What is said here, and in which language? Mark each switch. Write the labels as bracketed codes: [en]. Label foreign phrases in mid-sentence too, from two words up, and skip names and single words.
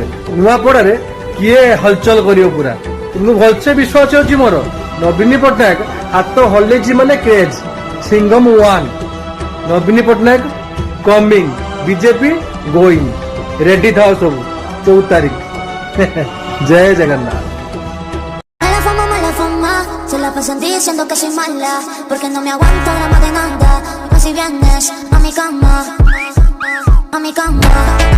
[or] ନୂଆପଡ଼ାରେ କିଏ ହଲଚଲ କରିବ ପୁରା, ମୁଁ ଭଲସେ ବିଶ୍ୱାସ ଅଛି ମୋର। ନବୀନ ପଟ୍ଟନାୟକ ହାତ ହଲେଇଛି ମାନେ କ୍ରେଜ, ସିଙ୍ଗମ ୱାନ୍। [en] Naveen Patnaik coming, BJP going. [or] ରେଡି ଥାଅ ସବୁ 14 ତାରିଖ। ଜୟ ଜଗନ୍ନାଥ। [es] Mala fama, se la pasan diciendo que soy mala, porque no me aguanto gramo de nada. Así vienes a mi cama, a mi cama.